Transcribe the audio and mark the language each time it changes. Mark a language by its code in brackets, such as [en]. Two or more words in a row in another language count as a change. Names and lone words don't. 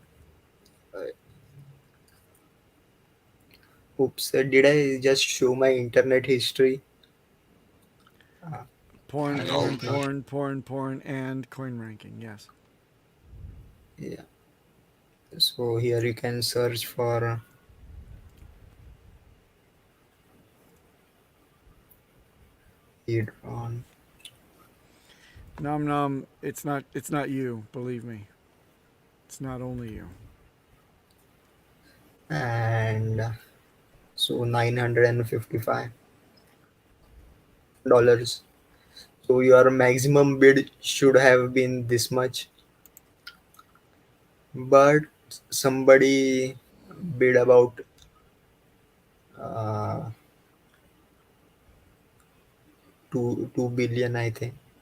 [en] Oops, did I just show my internet history? Porn, I No. porn, hope not. porn, porn, porn, and coin ranking. Yes. Yeah. So here you can search for Hedron. Nom nom. It's not. It's not you. Believe me. It's not only you. And so $955. So your maximum bid should have been this much, but somebody bid about uh, 2 billion, I think.